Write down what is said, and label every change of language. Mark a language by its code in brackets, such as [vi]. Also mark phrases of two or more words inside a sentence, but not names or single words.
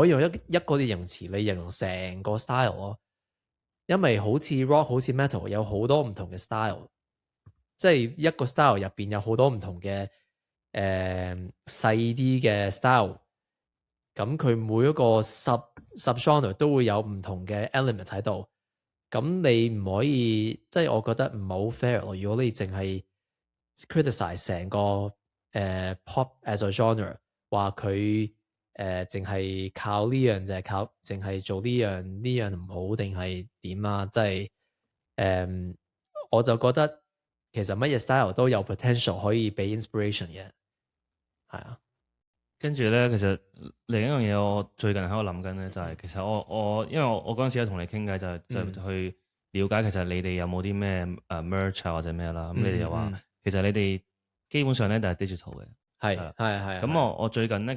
[yue] 以用一個形容詞嚟形容成個 style 咯，因為好似 rock 好似 metal 有好多唔同嘅 style， 即係一個 style 入邊有好多唔同嘅細啲嘅 style， 咁佢每一個 [en] sub genre [yue] 都會有唔同嘅 element 喺度，咁你唔可以，即係我覺得唔係好 fair 咯。如果你淨係 criticize 成個 [en] pop as a genre， [yue] 話佢淨係靠呢樣就係淨係做呢樣唔好定係點啊？即係我就覺得其實乜嘢 style 都有 potential 可以俾 inspiration 嘅，係啊。跟住咧，其實另一樣嘢我最近喺度諗緊咧，就係其實我因為我嗰陣時有同你傾偈，就去了解其實你哋有冇啲咩merch 啊或者咩啦，咁你哋又話其實你哋基本上咧就係 digital 嘅，